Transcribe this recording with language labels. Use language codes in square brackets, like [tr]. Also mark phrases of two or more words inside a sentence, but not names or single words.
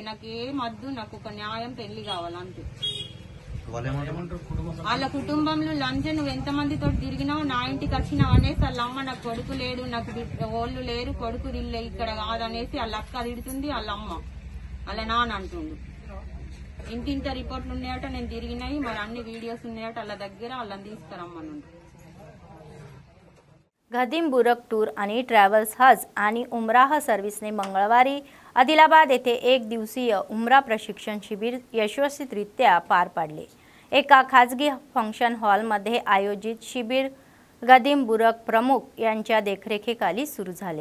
[te] నాకు ఏం వద్దు, నాకు ఒక న్యాయం పెళ్లి కావాలంతే. వాళ్ళ కుటుంబంలో లంచ్ నువ్వు ఎంతమందితో తిరిగినావు, నా ఇంటికి వచ్చినావు అనేసి వాళ్ళ అమ్మ నాకు కొడుకు లేడు, నాకు ఓళ్ళు లేరు, కొడుకు ఇల్లే ఇక్కడ కాదనేసి వాళ్ళ అక్క తిడుతుంది, వాళ్ళ అమ్మ వాళ్ళ నాన్న అంటుండు. ఇంటింత రిపోర్ట్లు ఉన్నాయట, నేను తిరిగినాయి, మరి అన్ని వీడియోస్ ఉన్నాయట వాళ్ళ దగ్గర, వాళ్ళని తీసుకురమ్మను. [mr] गदिम बुरक टूर आणि ट्रॅव्हल्स हज आणि उमराह सर्व्हिसने मंगळवारी आदिलाबाद येथे 1 दिवसीय उमरा प्रशिक्षण शिबिर यशस्वीरित्या पार पाडले. एका खाजगी फंक्शन हॉलमध्ये आयोजित शिबिर गदिम बुरक प्रमुख यांच्या देखरेखीखाली सुरू झाले.